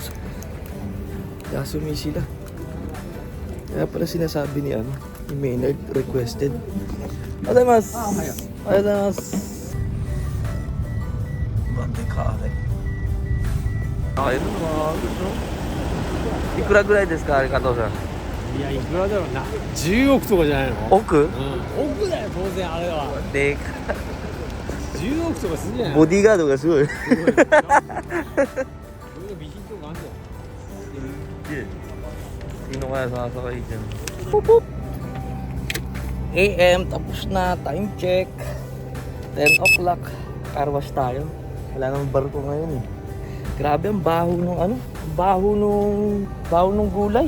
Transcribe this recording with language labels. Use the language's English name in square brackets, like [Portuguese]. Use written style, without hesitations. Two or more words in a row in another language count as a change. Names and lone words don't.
[Filipino] Kaya sumisila. Kaya pala sinasabi ni ni Maynard requested. Además. Bante ka rin. Okay na mga ka-goods, no? [Japanese] いくらぐらいですか、Kato-san? いや、いくらだろうな。10億とかじゃないの？億？億だよ、当然あれは。でか 10億とかするんじゃないの？ボディーガードがすごい。すごい。これが備品とかあるじゃん。 [Filipino] Sino kaya sasakay dyan? Pupop! AM, tapos na. [English] Time check. 10 o'clock. Car wash tayo. [Filipino] Wala namang barko ngayon eh. Grabe ang baho nung baho nung gulay.